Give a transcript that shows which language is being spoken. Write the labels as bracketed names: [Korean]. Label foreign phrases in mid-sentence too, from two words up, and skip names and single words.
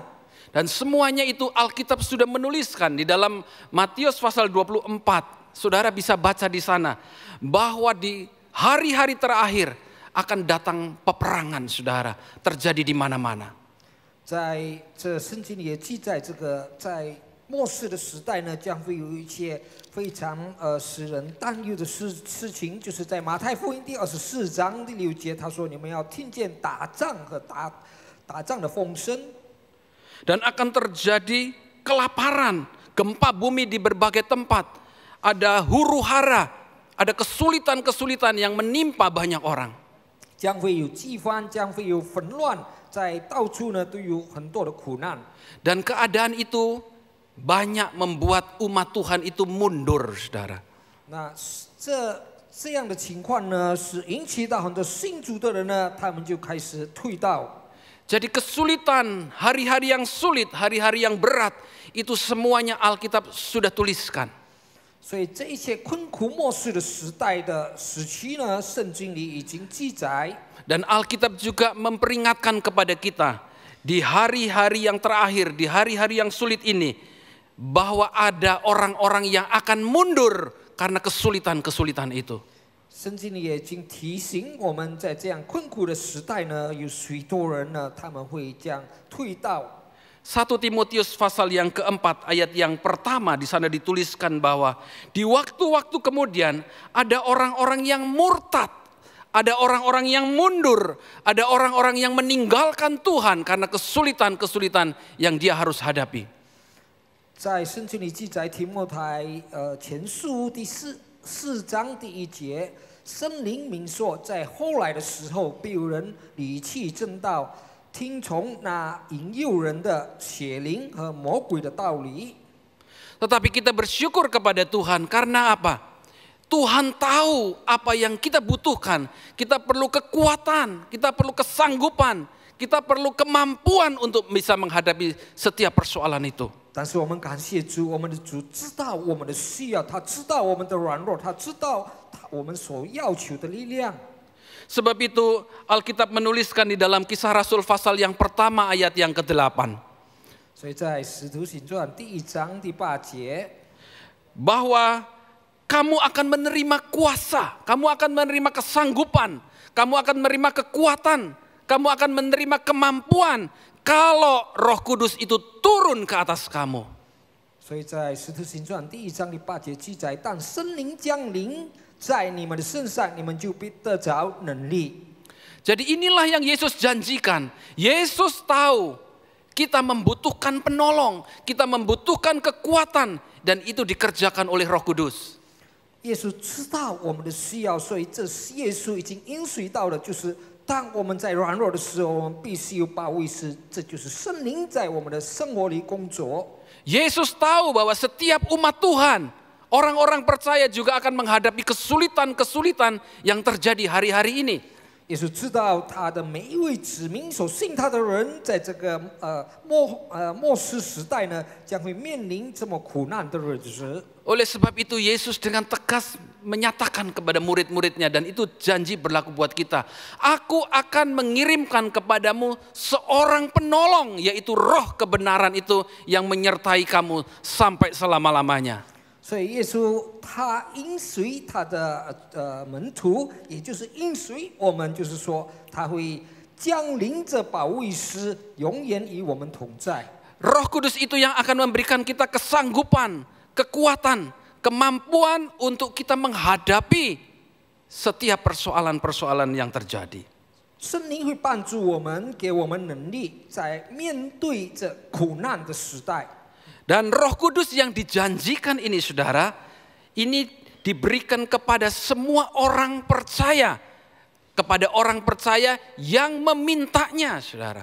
[Indonesian] Dan semuanya itu Alkitab sudah menuliskan di dalam Matius pasal 24. Saudara bisa baca di sana bahwa di hari-hari terakhir akan datang peperangan, saudara, terjadi di mana-mana. [Chinese] 在这圣经里也记载，这个在末世的时代呢，将会有一些非常使人担忧的事情，就是在马太福音第24章第6节，他说：“你们要听见打仗和打仗的风声。” [Indonesian] Dan akan terjadi kelaparan, gempa bumi di berbagai tempat. Ada huru-hara, ada kesulitan-kesulitan yang menimpa banyak orang. [Chinese] 将会有饥荒，将会有纷乱，在到处呢都有很多的苦难。 [Indonesian] Dan keadaan itu banyak membuat umat Tuhan itu mundur, saudara. [Chinese] 那这样的情况呢，是引起到很多信主的人呢，他们就开始退道。 [Indonesian] Jadi kesulitan, hari-hari yang sulit, hari-hari yang berat, itu semuanya Alkitab sudah tuliskan. [Chinese] 所以这一切困苦末世的时代的时期呢，圣经里已经记载。 [Indonesian] Dan Alkitab juga memperingatkan kepada kita di hari-hari yang terakhir, di hari-hari yang sulit ini, bahwa ada orang-orang yang akan mundur karena kesulitan-kesulitan itu. [Chinese] 圣经里也已经提醒我们，在这样困苦的时代呢，有许多人呢，他们会这样退道。 [Indonesian] 1 Timotius pasal yang keempat ayat yang pertama di sana dituliskan bahwa di waktu-waktu kemudian ada orang-orang yang murtad, ada orang-orang yang mundur, ada orang-orang yang meninggalkan Tuhan karena kesulitan-kesulitan yang dia harus hadapi. [Chinese] 在圣经里记载提摩太前书第4章第1节，圣灵明说，在后来的时候，必有人离弃正道。听从那引诱人的邪灵和魔鬼的道理， [Indonesian] Tetapi kita bersyukur kepada Tuhan karena apa? Tuhan tahu apa yang kita butuhkan. Kita perlu kekuatan, kita perlu kesanggupan, kita perlu kemampuan untuk bisa menghadapi setiap persoalan itu. [Chinese] 但是我们感谢主，我们的主知道我们的需要，他知道我们的软弱，他知道我们所要求的力量。 [Indonesian] Sebab itu Alkitab menuliskan di dalam Kisah Rasul pasal yang pertama ayat yang ke-8. [Chinese] 所以在使徒行传第1章第8节， [Indonesian] bahwa kamu akan menerima kuasa, kamu akan menerima kesanggupan, kamu akan menerima kekuatan, kamu akan menerima kemampuan kalau Roh Kudus itu turun ke atas kamu. [Chinese] 所以在使徒行传第1章第8节记载，当圣灵降临在你们的身上，你们就必得着能力。 [Indonesian] Jadi inilah yang Yesus janjikan. Yesus tahu kita membutuhkan penolong, kita membutuhkan kekuatan, dan itu dikerjakan oleh Roh Kudus. [Chinese] 耶稣知道我们的需要，所以这是耶稣已经应许到的，就是当我们在软弱的时候，我们必须有保惠师，这就是圣灵在我们的生活里工作。 [Indonesian] Yesus tahu bahwa setiap umat Tuhan, orang-orang percaya juga akan menghadapi kesulitan-kesulitan yang terjadi hari-hari ini. [Chinese] 耶稣知道他的每一位子民所信他的人，在这个末世时代呢，将会面临这么苦难的日子。 [Indonesian] Oleh sebab itu Yesus dengan tegas menyatakan kepada murid-muridnya, dan itu janji berlaku buat kita. Aku akan mengirimkan kepadamu seorang penolong, yaitu Roh kebenaran itu yang menyertai kamu sampai selama-lamanya. [Chinese] 所以耶稣他应许他的门徒，也就是应许我们，就是说他会降临着保惠师，永远与我们同在。 [Indonesian] Roh Kudus itu yang akan memberikan kita kesanggupan, kekuatan, kemampuan untuk kita menghadapi setiap persoalan-persoalan yang terjadi. [Chinese] 圣灵会帮助我们，给我们能力，在面对这苦难的时代。 [Indonesian] Dan Roh Kudus yang dijanjikan ini, saudara, ini diberikan kepada semua orang percaya, kepada orang percaya yang memintanya, saudara.